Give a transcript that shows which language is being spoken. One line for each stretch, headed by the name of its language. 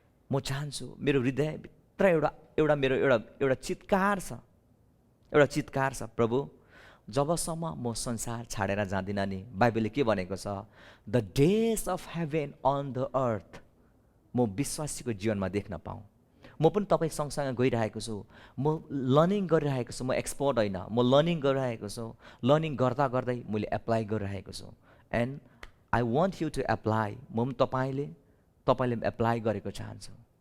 Nepali: म चाहन्छु मेरो हृदयभित्र एउटा चित्कार छ, प्रभु जबसम्म म संसार छाडेर जाँदिनँ नि, बाइबलले के भनेको छ,
English: the days of heaven on the earth
Nepali: म विश्वासीको जीवनमा देख्न पाऊँ। म पनि तपाईँ सँगसँगै गइरहेको छु, म लर्निङ गरिरहेको छु, म एक्सपर्ट होइन, म लर्निङ गरिरहेको छु। लर्निङ गर्दा गर्दै मैले एप्लाई गरिरहेको छु।
English: And I want you to apply.
Nepali: म पनि तपाईँले एप्लाई गरेको चाहन्छु।